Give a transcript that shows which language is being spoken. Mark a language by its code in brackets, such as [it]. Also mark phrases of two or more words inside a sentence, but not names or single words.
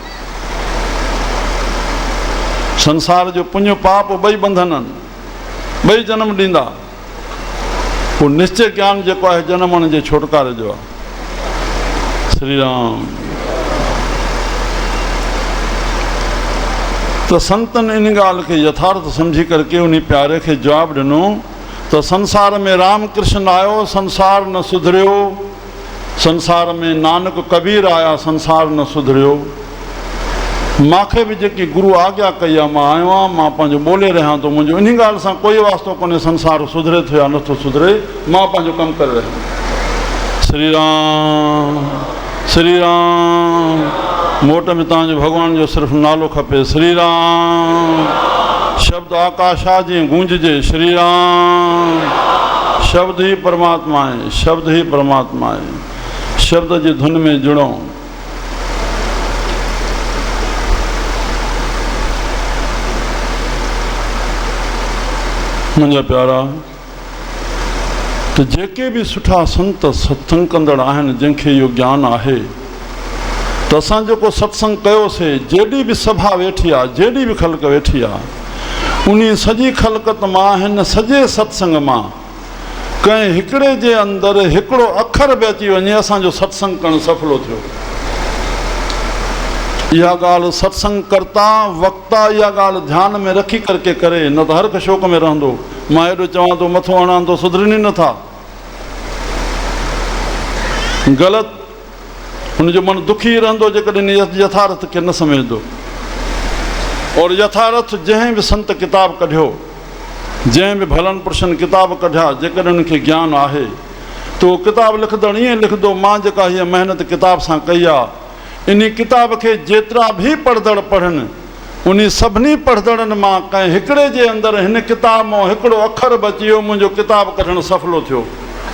[sd] संसार जो पुण्य पाप ॿई बंधन आहिनि, ॿई जन्म ॾींदा। पोइ निश्चय ज्ञान जेको आहे जनमण जे छुटकारे जो आहे। श्री राम। तो संतनि इन ॻाल्हि खे यथार्थ समझी करके उन प्यारे खे जवाबु ॾिनो त संसार में राम कृष्ण आयो, संसार न सुधरियो। संसार में नानक कबीर आया, संसार न सुधरियो। मूंखे बि जेकी गुरु आज्ञा कई आहे, मां आयो आहियां, मां पंहिंजो ॿोले रहियां थो। मुंहिंजो इन ॻाल्हि सां कोई वास्तो कोन्हे संसार सुधरे थो या नथो सुधरे, मां पंहिंजो कमु करे रहियो। श्री राम श्री राम। मोट में तव्हांजो भॻवान जो सिर्फ़ु नालो खपे। श्री राम। शब्द आकाश आहे जीअं गूंजजे। श्री राम। शब्द ही परमात्मा आहे, शब्द ही परमात्मा आहे। शब्द जी धुन में जुड़ो। मुंहिंजा प्यारा, तो जेके भी सुठा संत सत्संग कंदड़ आहिनि, जंहिंखे इहो ज्ञान आहे, तो असां जेको सत्संग कयोसीं, जेॾी बि सभा वेठी आहे, जेॾी बि ख़ल्क़ वेठी आहे, उन सॼी ख़ल्क़त मां, हिन सॼे सत्संग मां कंहिं हिकिड़े जे अंदरि हिकिड़ो अखर बि अची वञे, असांजो सत्संग करणु सफलो थियो। इहा ॻाल्हि सत्संग करता वक्ता इहा ॻाल्हि ध्यान में रखी करके करे, न त हर हिकु शौक़ में रहंदो। मां हेॾो चवां थो, मथो हणां थो, सुधरनि नथा। ग़लति। हुनजो मन दुखी रहंदो जेकॾहिं यथार्थ खे न सम्झंदो। और यथार्थ जंहिं बि संत किताब कढियो, जंहिं बि भलन पुरुषनि किताब कढिया, जेकॾहिं उनखे ज्ञान आहे, तो उहो किताब लिखंदड़ ईअं लिखंदो, मां जेका हीअ महिनत किताब सां कई आहे, इन किताब खे जेतिरा भी पढ़ंदड़ पढ़नि, उन सभिनी पढ़ंदड़नि मां कंहिं हिकिड़े जे अंदरि हिन किताब मां हिकिड़ो अखर बची वियो, मुंहिंजो किताब कढणु सफलो थियो।